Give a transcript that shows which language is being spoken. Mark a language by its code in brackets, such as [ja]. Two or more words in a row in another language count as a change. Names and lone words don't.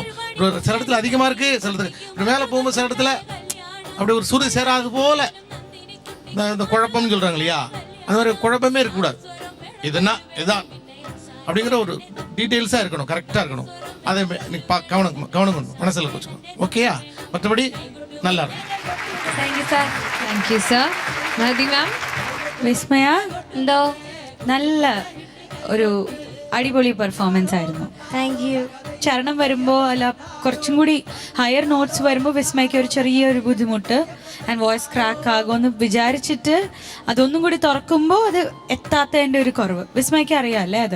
[ta] சில இடத்துல அதிகமாக இருக்குது, சில இடத்துல மேலே போகும்போது சில இடத்துல அப்படி ஒரு சுரு சேராது போல் இந்த குழப்பம்னு சொல்கிறாங்க இல்லையா, அந்த மாதிரி குழப்பமே இருக்கக்கூடாது. இதுதான் அப்படிங்கிற ஒரு டீட்டெயில்ஸாக இருக்கணும், கரெக்டாக இருக்கணும். அதை நீ கவனம் கொண்டு மனசில் வச்சுக்கணும். ஓகேயா? மற்றபடி நல்லா இருக்கும். [en] Thank you sir. Thank you sir. Mahadi ma'am. [ml] വിസ്മയ, എന്തോ? നല്ല ഒരു അടിപൊളി പെർഫോമൻസ് ആയിരുന്നു. [en] Thank you. [ml] ചരണം വരുമ്പോൾ അല്ല കുറച്ചും കൂടി [en] higher notes [ml] വരുമ്പോൾ വിസ്മയ്ക്ക് ഒരു ചെറിയൊരു ബുദ്ധിമുട്ട്, [en] and voice crack [ml] ആകുമെന്ന് വിചാരിച്ചിട്ട് അതൊന്നും കൂടി തുറക്കുമ്പോൾ അത് എത്താത്തതിൻ്റെ ഒരു കുറവ് വിസ്മയ്ക്ക് അറിയാമല്ലേ അത്.